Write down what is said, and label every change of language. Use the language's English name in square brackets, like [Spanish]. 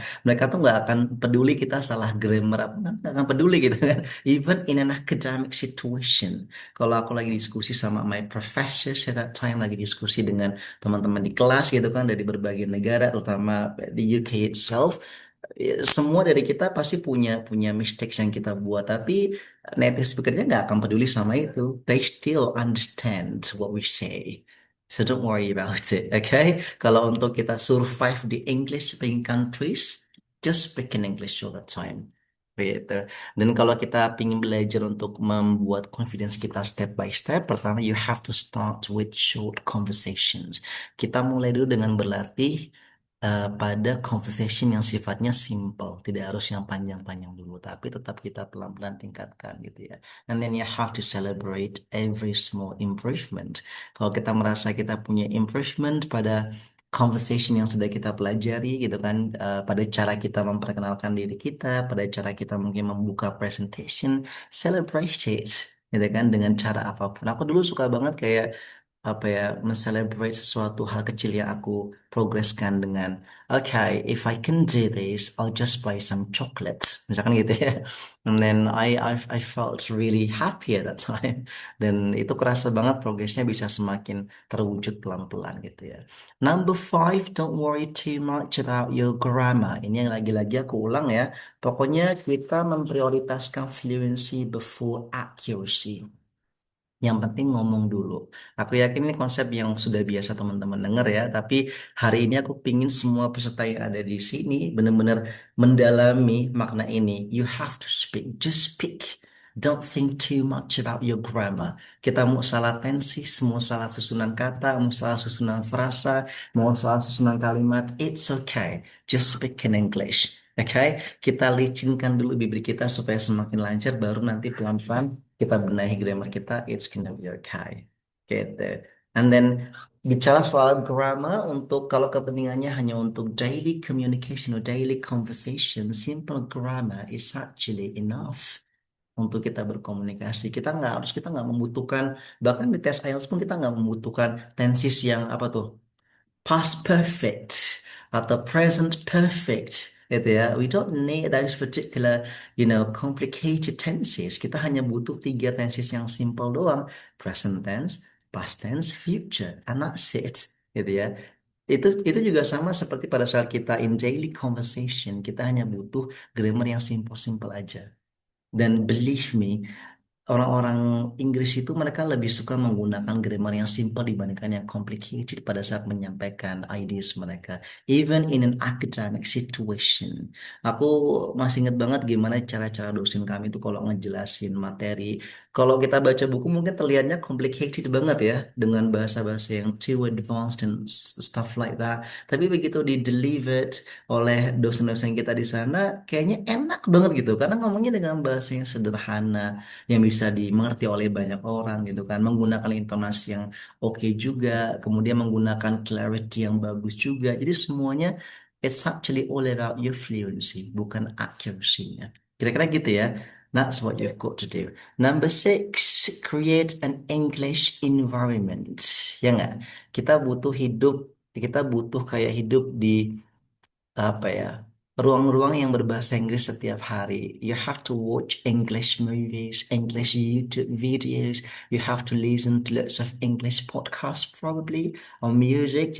[Indonesian] Mereka tuh nggak akan peduli kita salah grammar apa, nggak akan peduli gitu kan. [English] Even in an academic situation. [Indonesian] Kalau aku lagi diskusi sama [English] my professors at that time, [Indonesian] lagi diskusi dengan teman-teman di kelas gitu kan dari berbagai negara, terutama di UK itself, semua dari kita pasti punya punya mistakes yang kita buat, tapi native speakernya nggak akan peduli sama itu. [English] They still understand what we say. So don't worry about it, okay? [Indonesian] Kalau untuk kita survive di English speaking countries, [English] just speak in English all the time. [Indonesian] Gitu. Dan kalau kita ingin belajar untuk membuat confidence kita step by step, pertama [English] you have to start with short conversations. [Indonesian] Kita mulai dulu dengan berlatih pada conversation yang sifatnya simple, tidak harus yang panjang-panjang dulu, tapi tetap kita pelan-pelan tingkatkan gitu ya. [English] And then you have to celebrate every small improvement. [Indonesian] Kalau kita merasa kita punya improvement pada conversation yang sudah kita pelajari gitu kan, pada cara kita memperkenalkan diri kita, pada cara kita mungkin membuka presentation, celebrate it gitu kan dengan cara apapun. Aku dulu suka banget kayak apa ya, mencelebrate sesuatu hal kecil yang aku progreskan dengan [English] okay, if I can do this, I'll just buy some chocolates [Indonesian] misalkan gitu ya. [English] And then I felt really happy at that time. [Indonesian] Dan itu kerasa banget progresnya bisa semakin terwujud pelan-pelan gitu ya. [English] Number 5, don't worry too much about your grammar. [Indonesian] Ini yang lagi-lagi aku ulang ya, pokoknya kita memprioritaskan [English] fluency before accuracy. [Indonesian] Yang penting ngomong dulu. Aku yakin ini konsep yang sudah biasa teman-teman dengar ya, tapi hari ini aku pingin semua peserta yang ada di sini benar-benar mendalami makna ini. [English] You have to speak, just speak. Don't think too much about your grammar. [Indonesian] Kita mau salah tensis, mau salah susunan kata, mau salah susunan frasa, mau salah susunan kalimat, [English] it's okay. Just speak in English. [Indonesian] Oke, kita licinkan dulu bibir kita supaya semakin lancar, baru nanti pelan-pelan kita benahi grammar kita, [English] it's gonna be okay. [Indonesian] Gitu. [English] And then [Indonesian] bicara soal grammar, untuk kalau kepentingannya hanya untuk [English] daily communication or daily conversation, simple grammar is actually enough [Indonesian] untuk kita berkomunikasi. Kita nggak membutuhkan, bahkan di tes IELTS pun kita nggak membutuhkan tenses yang apa tuh, past perfect atau present perfect gitu ya. [English] We don't need those particular, complicated tenses. [Indonesian] Kita hanya butuh 3 tenses yang simple doang. Present tense, past tense, future. [English] And that's it. [Indonesian] Gitu ya. Itu juga sama seperti pada saat kita [English] in daily conversation. [Indonesian] Kita hanya butuh grammar yang simple-simple aja. Dan [English] believe me, [Indonesian] orang-orang Inggris itu mereka lebih suka menggunakan grammar yang simple dibandingkan yang complicated pada saat menyampaikan ideas mereka. [English] Even in an academic situation. [Indonesian] Aku masih ingat banget gimana cara-cara dosen kami itu kalau ngejelasin materi. Kalau kita baca buku mungkin terlihatnya complicated banget ya, dengan bahasa-bahasa yang too advanced dan [English] stuff like that. [Indonesian] Tapi begitu di delivered oleh dosen-dosen kita di sana, kayaknya enak banget gitu. Karena ngomongnya dengan bahasa yang sederhana, yang bisa dimengerti oleh banyak orang gitu kan, menggunakan intonasi yang oke juga, kemudian menggunakan clarity yang bagus juga. Jadi semuanya [English] it's actually all about your fluency, [Indonesian] bukan accuracy-nya. Kira-kira gitu ya. [English] That's what you've got to do. Number 6, create an English environment. [Indonesian] Ya nggak? Kita butuh kayak hidup di apa ya, ruang-ruang yang berbahasa Inggris setiap hari. [English] You have to watch English movies, English YouTube videos. You have to listen to lots of English podcasts probably or music.